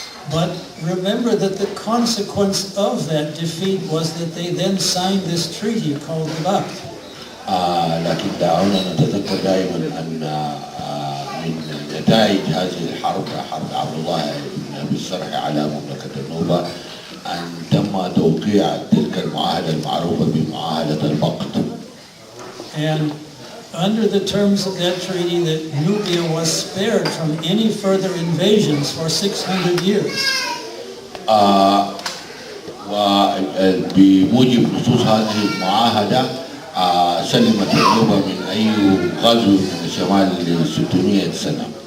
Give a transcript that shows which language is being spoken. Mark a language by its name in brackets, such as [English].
[English] But remember that the consequence of that defeat was that they then signed this treaty called the Bact. [Arabic] لكن دعونا نتذكر دائما أن من نتائج هذه الحرب حرب عبد الله بن أبي السرح على مملكة النوبة أن تم توقيع تلك المعاهدة المعروفة بمعاهدة البقت. [English] And under the terms of that treaty, that Nubia was spared from any further invasions for 600 years. [Arabic] وبموجب نصوص هذه المعاهدة سلمت النوبة من أي غزو من الشمال ل 600 سنة.